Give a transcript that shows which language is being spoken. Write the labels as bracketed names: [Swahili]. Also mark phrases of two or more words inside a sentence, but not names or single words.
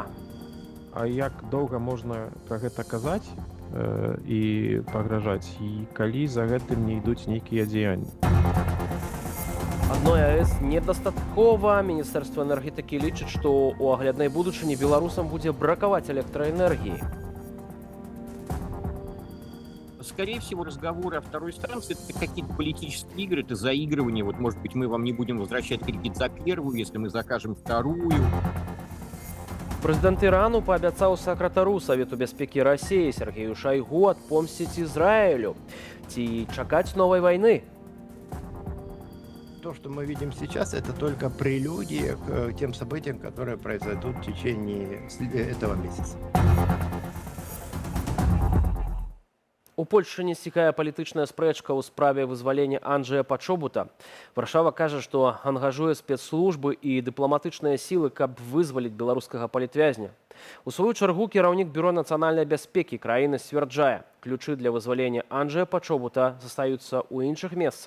[Belarusian] А як доўга можна пра гэта казаць і пагражаць, і калі за гэтым не ідуць нейкія дзеянні? Адной АЭС недастаткова. Міністэрства энергетыкі лічыць, што ў агляднай будучыні беларусам будзе бракаваць электраэнергіі. [Russian] Скорее всего, разговоры о второй станции — это какие-то политические игры, это заигрывание. Вот, может быть, мы вам не будем возвращать кредит за первую, если мы закажем вторую. [Belarusian] Прэзідэнт Ірану паабяцаў сакратару Савету бяспекі Расіі Сергею Шайгу адпомсціць Ізраілю. Ці чакаць новай вайны? [Russian] То, что мы видим сейчас, это только прелюдия к тем событиям, которые произойдут в течение этого месяца. [Belarusian] У Польшчы не сціхае палітычная спрэчка ў справе вызвалення Анджэя Пачобута. Варшава кажа, што ангажуе спецслужбы і дыпламатычныя сілы, каб вызваліць беларускага палітвязня. У сваю чаргу кіраўнік бюро нацыянальнай бяспекі краіны сцвярджае, ключы для вызвалення Анджэя Пачобута застаюцца ў іншых месцах.